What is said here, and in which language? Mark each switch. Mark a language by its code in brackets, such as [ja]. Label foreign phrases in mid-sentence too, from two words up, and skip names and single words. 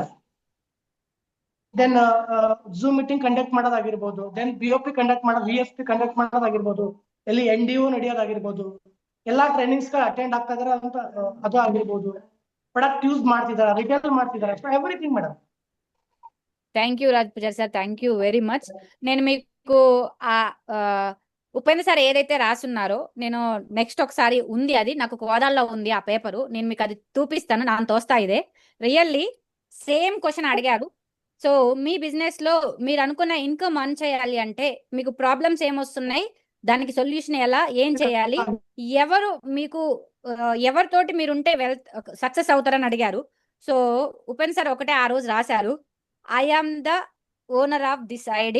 [kn] ದೆನ್ [en] Zoom meeting conduct [kn] ಮಾಡೋದಾಗಿರ್ಬೋದು, ದೆನ್ [en] BOP conduct [kn] ಮಾಡೋದು, [en] VFP conduct [kn] ಮಾಡೋದಾಗಿರ್ಬೋದು, ಎಲ್ಲಿ NDO ನಡೆಯೋದಾಗಿರ್ಬೋದು, ಎಲ್ಲಾ [en] trainings attend [kn] ಆಗ್ತಾ ಇದಾರೆ ಅಂತ ಅದು ಆಗಿರ್ಬೋದು, [en] product use [kn] ಮಾಡ್ತಿದಾರೆ, ರಿಟೇಲ್ ಮಾಡ್ತಿದಾರೆ, [en] everything madam. Thank you Rajapuja sir, thank you very much. [te] నేను మీకు ఉపేంద్ర సార్ ఏదైతే రాసున్నారో, నేను నెక్స్ట్ ఒకసారి ఉంది, అది నాకు కోదాల్లో ఉంది ఆ పేపరు, నేను మీకు అది చూపిస్తాను. [kn] ನಾನು ತೋರಿಸ್ತಾ ಇದೆ. [en] really same question [te] అడిగారు. సో మీ బిజినెస్ లో మీరు అనుకున్న [en] income earn [te] చేయాలి అంటే మీకు ప్రాబ్లమ్స్ ఏమొస్తున్నాయి, దానికి సొల్యూషన్ ఎలా, ఏం చేయాలి, ఎవరు మీకు ఎవరితోటి మీరుంటే సక్సెస్ అవుతారని అడిగారు. సో ఉపేంద్ర సార్ ఒకటే ఆ రోజు రాశారు, [en] I am the owner of this ID.